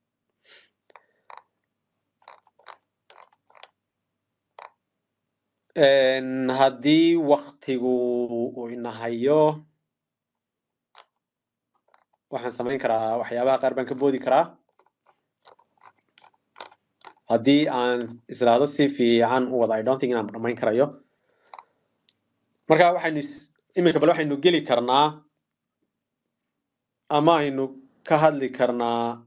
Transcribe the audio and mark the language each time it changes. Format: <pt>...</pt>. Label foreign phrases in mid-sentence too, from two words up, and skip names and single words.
<so>haddii waqtigu uu inahayo waxaan samayn karaa waxyaabaha qaar baan ka boodi karaa haddii aan islaado si fiican u wada</so> <en>I don't think</en> <so>inaan dhamayn karayo marka waxaynu iminka bal waxaynu geli karnaa ama aynu ka hadli karnaa</so>